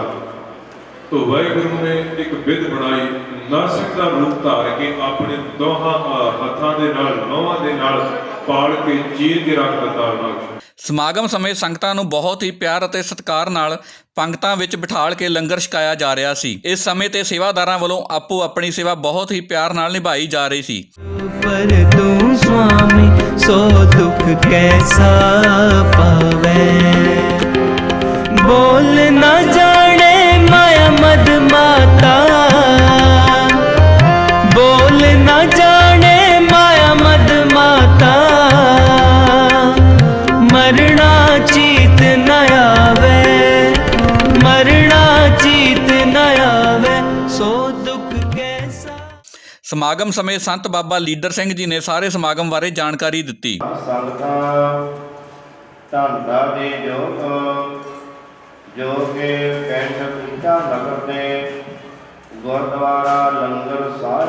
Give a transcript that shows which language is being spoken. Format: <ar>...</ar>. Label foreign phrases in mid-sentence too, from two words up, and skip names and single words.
<pa>ਤੋ ਵਾਹਿਗੁਰੂ ਨੇ ਇੱਕ ਵਿਧ ਬਣਾਈ, ਨਰਸਿੰਘ ਦਾ ਰੂਪ ਧਾਰ ਕੇ ਆਪਣੇ ਦੋਹਾਂ ਹੱਥਾਂ ਦੇ ਨਾਲ, ਨੌਹਾਂ ਦੇ ਨਾਲ ਪਾਲ ਕੇ ਚੀਰ ਕੇ ਰੱਖ ਦਿੱਤਾ ਹਰਨਾਕਸ਼। ਸਮਾਗਮ ਸਮੇਂ ਸੰਗਤਾਂ ਨੂੰ ਬਹੁਤ ਹੀ ਪਿਆਰ ਅਤੇ ਸਤਿਕਾਰ ਨਾਲ ਪੰਗਤਾਂ ਵਿੱਚ ਬਿਠਾਲ ਕੇ ਲੰਗਰ ਛਕਾਇਆ ਜਾ ਰਿਹਾ ਸੀ। ਇਸ ਸਮੇਂ ਤੇ ਸੇਵਾਦਾਰਾਂ ਵੱਲੋਂ ਆਪੋ ਆਪਣੀ ਸੇਵਾ ਬਹੁਤ ਹੀ ਪਿਆਰ ਨਾਲ ਨਿਭਾਈ ਜਾ ਰਹੀ ਸੀ।</pa> <hi>पर तू स्वामी सो दुख कैसा पावे, बोल न जाने माया मद माता, बोल न जाने माया मद माता, मरना चीत न आवे, मरना चीत न आवे, सो दुख कैसा।</hi> <pa>ਸਮਾਗਮ ਸਮੇਂ ਸੰਤ ਬਾਬਾ ਲੀਡਰ ਸਿੰਘ ਜੀ ਨੇ ਸਾਰੇ ਸਮਾਗਮ ਬਾਰੇ ਜਾਣਕਾਰੀ ਦਿੱਤੀ। ਸੰਗਤਾਂ ਧੰਦਾ ਦੇ ਜੋਗ ਜੋ ਕਿ ਕੈਂਟ ਪੁੱਛਾ ਨਗਰ ਦੇ ਗੁਰਦੁਆਰਾ ਲੰਗਰ ਸਾਹਿਬ</pa>